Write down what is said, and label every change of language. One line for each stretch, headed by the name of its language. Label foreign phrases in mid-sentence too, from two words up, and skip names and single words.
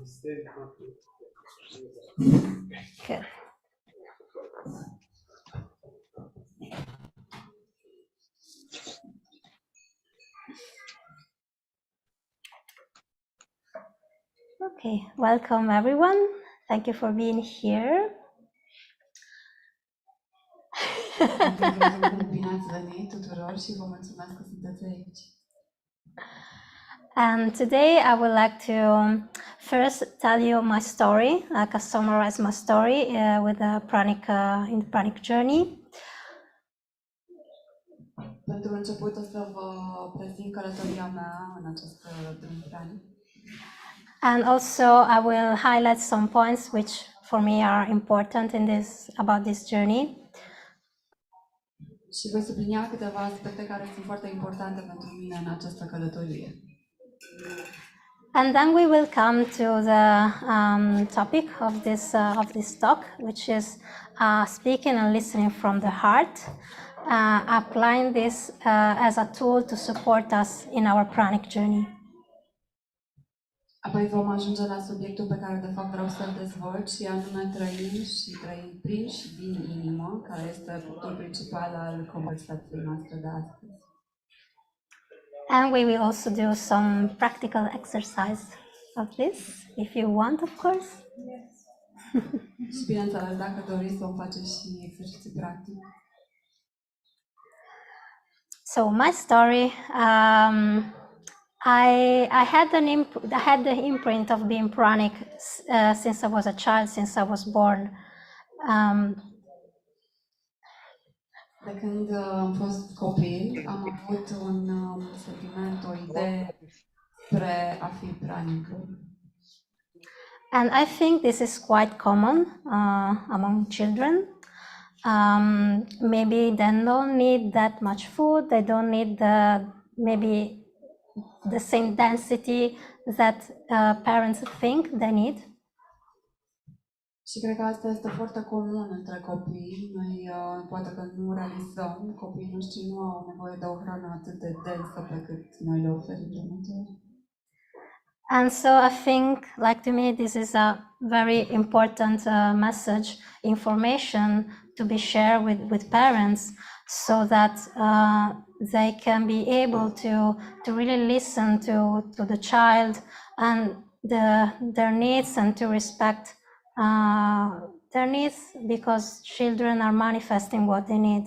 English: Good. Okay, welcome everyone. Thank you for being here.
Romanian: Bine ați venit tuturor și vă mulțumesc că sunteți aici.
English: And today I would like to first tell you my story, like I summarize my story with the pranic in the pranic journey.
Romanian: Pentru început o să vă prezint călătoria mea în acest drum pranic.
English: And also I will highlight some points which for me are important in this about this journey.
Romanian: Și voi sublinia câteva aspecte care sunt foarte importante pentru mine în această călătorie.
English: And then we will come to the topic of this talk, which is speaking and listening from the heart, applying this as a tool to support us in our pranic journey.
Romanian: Apoi vom ajunge la subiectul pe care de fapt vreau să-l dezvolt și anume trăim prin și din inimă, care este punctul principal al conversației noastre de astăzi.
English: And we will also do some practical exercise of this, if you want, of course.
Romanian: Și bineînțeles, dacă doriți, vom face și exerciții practic.
English: So my story, I had the imprint of being pranic since I was a child, since I was born.
Romanian: De când am fost copil, am avut un sentiment, o idee spre a fi pranică.
English: And I think this is quite common among children. Maybe they don't need that much food, they don't need maybe the same density that parents think they need.
Romanian: Și cred că asta este foarte comun între copii. Noi poate că nu realizăm, copiii noștri nu au nevoie de o hrană atât de densă pe cât noi le oferim de multe ori.
English: And so I think, like to me, this is a very important message, information to be shared with parents, so that they can be able to really listen to the child and their needs, and to respect their needs, because children are manifesting what they need.